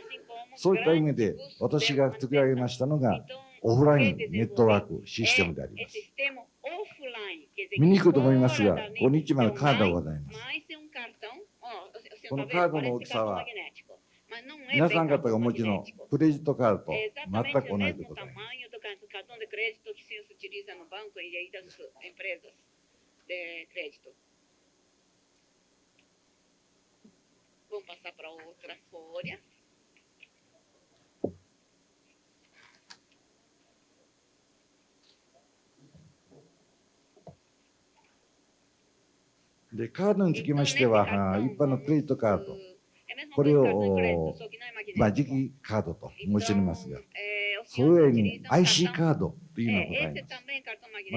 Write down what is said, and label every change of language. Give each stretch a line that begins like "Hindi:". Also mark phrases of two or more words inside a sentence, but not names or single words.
Japanese: そういった意味で、私が作り上げましたのが、オフラインネットワークシステムであります。見にくいと思いますが、ここに1枚のカードがございます。このカードの大きさは、皆さん方がお持ちのクレジットカードと全く同じでございます。
Portuguese: Vamos passar para outra folha.
Japanese: で、カードにつきましては、一般のクレジットカード、これを磁気カードと申しておりますが、それ上に IC カードというのがございます。